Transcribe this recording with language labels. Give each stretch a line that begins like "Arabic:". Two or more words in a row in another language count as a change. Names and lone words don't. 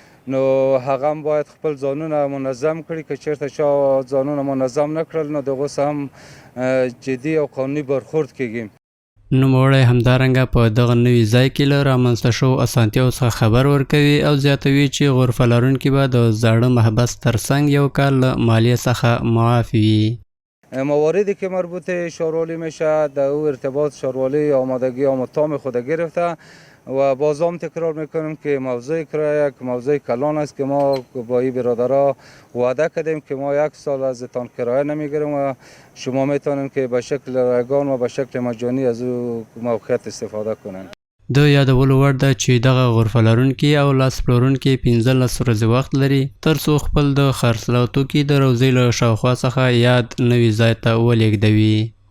Pashto: نو هغه هم باید خپل ځانونه منظم کړي، که چېرته چا ځانونه منظم نه کړل نو د هغو سره هم جدي او قانوني برخورد کیږي. نوموړی همدارنګه په دغه نوي ځای کې له رامنځته شوو اسانتیاو څخه خبر ورکوي او زیاتوي چې غرفه لرونکي به د زاړه محبس ترڅنګ یو کال له مالیې څخه معاف وي.
Persian: مواردی که مربوط شاروالي میشه در او ارتباط شاروالي آمادگی آموتام خود گرفته و باز هم تکرار میکنیم که موضوع کرایه که موضوع کلان است که ما با این برادرها وعده کردیم که ما 1 سال از تان کرایه نمیگیریم و شما میتونید که به شکل رایگان و به شکل مجانی از او موقعیت استفاده کنید.
Pashto: د یادولو وړ ده چې دغه غرفه لرونکي او لاس پلورونکي 15 ورځې وخت لري تر څو خپل د خرڅلاو توکي د روضې له شاوخوا څخه یاد نوي ځای ته ولېږدوي.